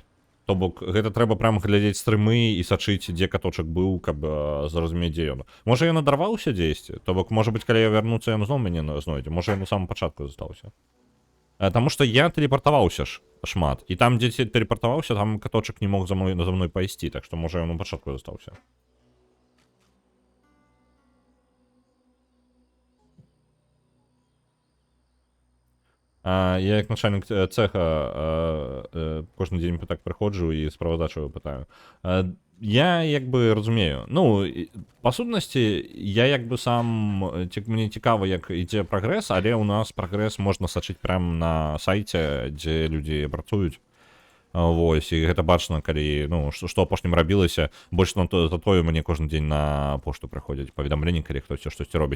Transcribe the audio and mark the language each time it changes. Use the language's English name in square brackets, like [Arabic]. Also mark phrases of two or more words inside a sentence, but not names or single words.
[Belarusian] То бок, гэта трэба прям глядзець стрымы і сачыць, дзе каточак быў, каб зразумець, дзе ён. Можа, ён адарваўся дзесьці? То бок, можа быць, калі я вярнуцца, ён зноў мяне знойдзе. Можа, ён у самым пачатку застаўся. Таму што я тэлепартаваўся ж шмат. І там, дзе тэлепартаваўся, там каточак не мог за мной пайсці. Так што, можа, ён у пачатку застаўся. Я як начальник цеха кожен дзень так прыходжу і справаздачу пытаю. Я як бы разумею. Ну, па сутнасці, я як бы сам, мне цікава, як ідзе прагрэс, але ў нас прагрэс можна сачыць прям на сайце, дзе людзі працуюць. Вось, і гэта бачна, калі, ну, што апошнім рабілася, больш за тое мне кожны дзень на пошту прыходзяць паведамленні, калі хтосьці штосьці робіць.